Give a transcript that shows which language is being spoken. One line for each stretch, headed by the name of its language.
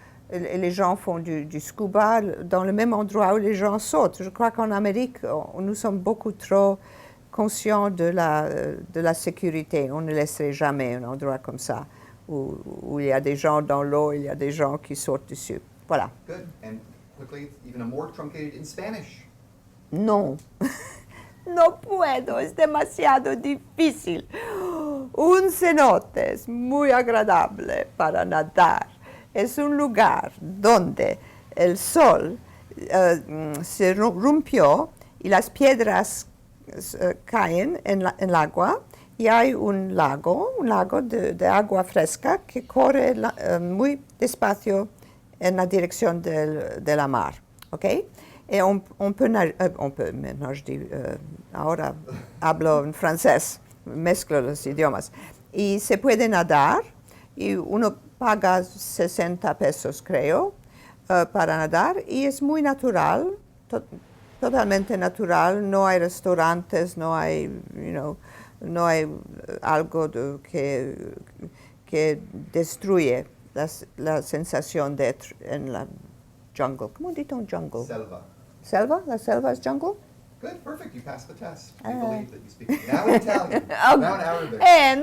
French: Et les gens font du scuba dans le même endroit où les gens sautent. Je crois qu'en Amérique, nous sommes beaucoup trop conscients de la sécurité. On ne laisserait jamais un endroit comme ça où il y a des gens dans l'eau, il y a des gens qui sautent dessus. Voilà.
English: Good. And quickly, even a more truncated in Spanish. No.
Spanish: No puedo, es demasiado difícil. Un cenote es muy agradable para nadar. Es un lugar donde el sol se rompió y las piedras caen en el agua y hay un lago de agua fresca que corre muy despacio en la dirección de la mar. ¿Okay?
French: Et on peut maintenant je dis,
Spanish: ahora hablo en francés, mezclo los idiomas. Y se puede nadar, y uno paga 60 pesos, creo, para nadar, y es muy natural, totalmente natural, no hay restaurantes, no hay, no hay algo que destruye la sensación de en la jungle. ¿Cómo dice un jungle? Selva. Selva? La selva
English: is jungle? Good, perfect. You passed the test. We believe that you speak now in Italian, now in Arabic.